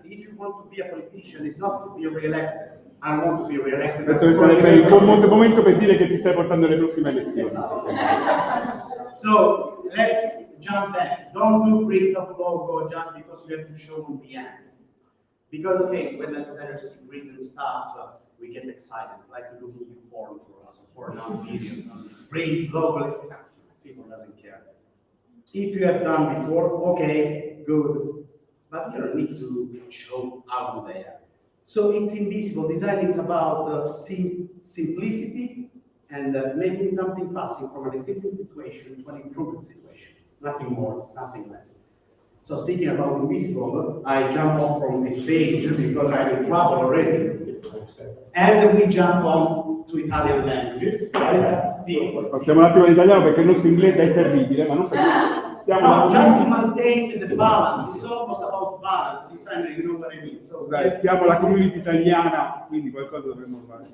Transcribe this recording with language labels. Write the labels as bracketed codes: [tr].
[en] If you want to be a politician, it's not to be re-elected. I want to be re-elected. [it] Adesso sarebbe il buon momento per dire che ti stai portando alle prossime elezioni. [en] So, let's jump back. Don't do grids of logo just because you have to show them the answer. Because, okay, when the designer sees grids and stuff, we get excited. It's like looking at porn for us, porn on videos, grids, logo. People doesn't care. If you have done before, okay, good. But you don't need to show out there. So it's invisible. Design is about simplicity and making something passing from an existing situation to an improved situation. Nothing more, nothing less. So speaking about invisible, I jump off from this page because I'm in trouble already. And we jump on to to Italian languages, right? [it] Sì. Passiamo un attimo all'italiano perché il nostro inglese è terribile, ma non perché [en] No, just to maintain the balance. It's almost about balance. This time you know what I mean. So, [it] Dai, siamo la community italiana, quindi qualcosa dovremmo fare.